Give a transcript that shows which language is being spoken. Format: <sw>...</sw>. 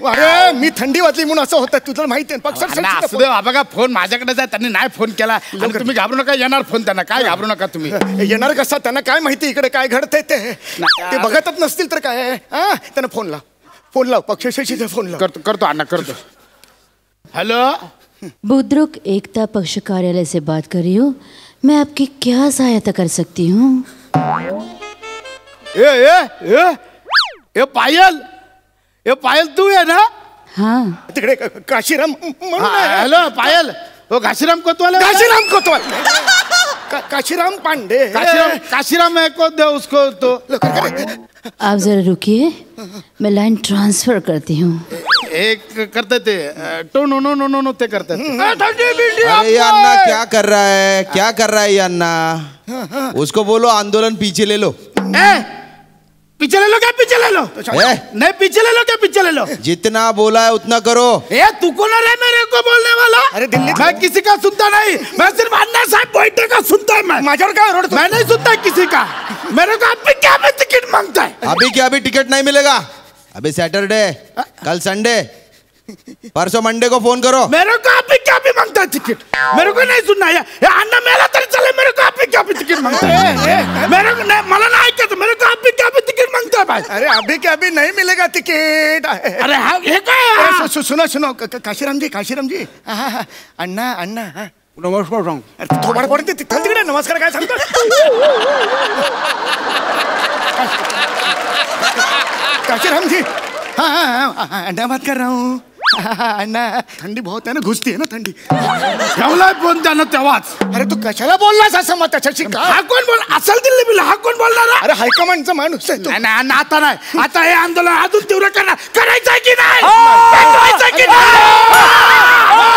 <mr>अरे मी थंडी वाजली म्हणून असं होतं, तुझं माहिती आहे. पक्षश्रेष्ठींना बघा फोन माझ्याकडे जाय, त्यांनी नाही फोन केला. तुम्ही घाबरू नका, येणार फोन त्यांना, काय घाबरू नका तुम्ही. येणार कसा, त्यांना काय माहिती इकडे काय घडतंय ते बघतच नसतील तर काय. त्यांना फोन लाव, फोन लाव, पक्षश्रेष्ठीचा फोन लाव. करतो अण्णा, करतो. हेलो,</mr> <hi>बुद्रुक एकता पक्ष कार्यालय से बात कर रही हूँ. मैं आपकी क्या सहायता कर सकती हूँ?</hi> <mr>ए पायल तू आहे ना?</mr> <hi>हाँ.</hi> <mr>तिकडे काशीराम म्हणून आहे. हॅलो पायल, हो काशीराम कोतवाल. काशीराम कोतवाल, काशीराम पांडे.</mr> <hi>काशीराम है को दे उसको तो. आप जरा रुकिए, मैं लाइन ट्रांसफर करती हूँ. एक करते थे तो नो ते करते थे. अरे ये अन्ना क्या कर रहा है, क्या कर रहा है ये अन्ना? उसको बोलो आंदोलन पीछे ले लो. पीछे ले लो क्या, पीछे ले लो. नहीं पीछे ले लो क्या, पीछे ले लो. जितना बोला है उतना करो. तू कौन है मेरे को बोलने वाला? अरे दिल्ली, मैं किसी का सुनता नहीं, मैं सिर्फ अन्ना साहब बैठे का सुनता है. मैं नहीं सुनता किसी का. मेरे को अभी क्या भी टिकट मांगता है. अभी क्या अभी टिकट नहीं मिलेगा. अभी सैटरडे, कल संडे, परसों मंडे को फोन करो. मेरे को अभी क्या भी मांगता है टिकट. मेरे को नहीं सुनना है. अन्ना</hi> <mr>मेला तरी</mr> <hi>चले, मेरे को अभी क्या भी टिकट मांगता है. मेरे को नहीं,</hi> <mr>मला नाही ऐकत.</mr> <hi>मेरे को अभी क्या भी टिकट मांगता है भाई. अरे अभी क्या अभी नहीं मिलेगा टिकट.</hi> <mr>अरे हाँ हे काय.</mr> <hi>सुनो काशीराम जी. अण्णा</hi> <mr>नमस्कार सांग. थोबाड पडते तिकडे. नमस्कार काय सांगतो.</mr> <hi>काशीराम जी, हाँ अन्ना बात कर रहा हूँ. अन्ना थंडी बहुत है ना, घुसती है ना थंडी.</hi> <mr>ठेवलाय फोन त्यानं तेव्हाच. अरे तू कशाला बोललास असं मग त्याच्याशी का. हा कोण बोल, असल दिल्ली बिल, हा कोण बोलणार. अरे हायकमांडचा माणूस आहे तो. नाही आता नाही. आता हे आंदोलन अजून तीव्र करायचं आहे की नाही, पेटवायचं की नाही.</mr>